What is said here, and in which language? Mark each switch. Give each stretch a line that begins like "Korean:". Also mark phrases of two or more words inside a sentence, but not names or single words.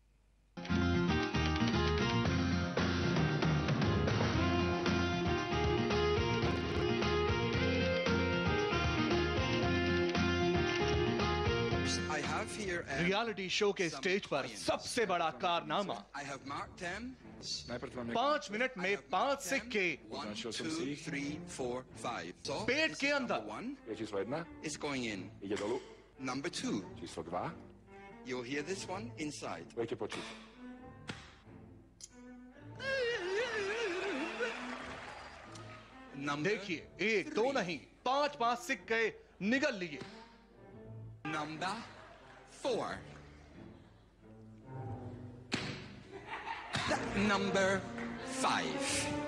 Hindi: रियलिटी शो के स्टेज पर सबसे बड़ा कारनामा।
English: I have marked them.
Slovak: Najprv vám nejaké
Hindi: 5 मिनट में 5 सिक्के
Slovak: 1, Označil som 2, si ich. 3, 4, 5.
English: So,
Hindi: पेट
English: this
Hindi: के
English: is
Hindi: अंदर।
English: number 1
Slovak: Je číslo 1.
English: is going in.
Slovak: Ide dolu.
English: Number 2.
Slovak: Číslo 2.
English: You'll hear this one inside.
Slovak: Budete počítať.
English: Number
Hindi: देखिए, 1 2 नहीं, 5 सिक्के निगल लिए।
English: Number 4. Number 5.